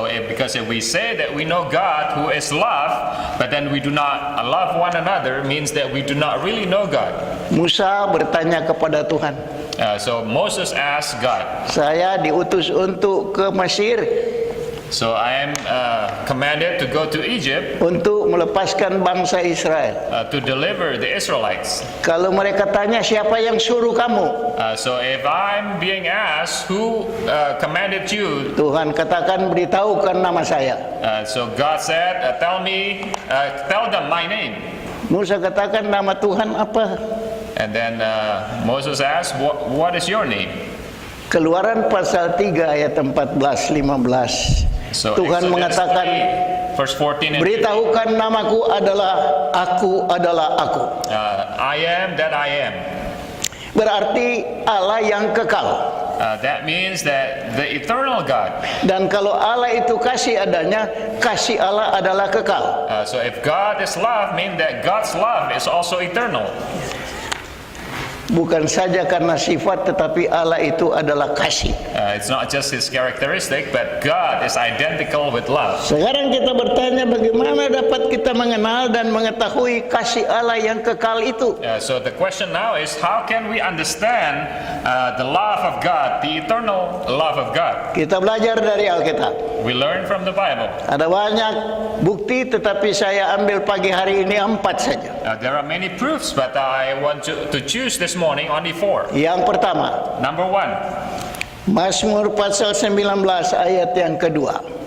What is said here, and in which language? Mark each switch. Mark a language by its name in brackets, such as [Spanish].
[English] Because if we say that we know God who is love, but then we do not love one another, means that we do not really know God. [Indonesian] Musa bertanya kepada Tuhan. [English] So Moses asked God. [Indonesian] Saya diutus untuk ke Mesir. [English] So I am commanded to go to Egypt [Indonesian] untuk melepaskan bangsa Israel. [English] To deliver the Israelites. [Indonesian] Kalau mereka tanya siapa yang suruh kamu? [English] So if I'm being asked who commanded you, [Indonesian] Tuhan katakan beritahukan nama saya. [English] So God said, tell them my name. [Indonesian] Musa katakan nama Tuhan apa? [English] And then Moses asked, what is your name? [Indonesian] Keluaran pasal 3 ayat 14-15. [English] So [Indonesian] Tuhan [English] Exodus [Indonesian] mengatakan, [English] 3, verse 14 and 15, [Indonesian] beritahukan namaku adalah aku adalah aku. [English] I am that I am. [Indonesian] Berarti Allah yang kekal. [English] That means that the eternal God. [Indonesian] Dan kalau Allah itu kasih adanya, kasih Allah adalah kekal. [English] So if God is love, mean that God's love is also eternal. [Indonesian] Bukan saja karena sifat, tetapi Allah itu adalah kasih. [English] It's not just His characteristic, but God is identical with love. [Indonesian] Sekarang kita bertanya, bagaimana dapat kita mengenal dan mengetahui kasih Allah yang kekal itu? [English] So the question now is, how can we understand the love of God, the eternal love of God? [Indonesian] Kita belajar dari Alkitab. [English] We learn from the Bible. [Indonesian] Ada banyak bukti, tetapi saya ambil pagi hari ini 4 saja. [English] There are many proofs, but I want to choose this morning only 4. [Indonesian] Yang pertama, [English] Number 1, [Indonesian] Mazmur pasal 19 ayat yang kedua.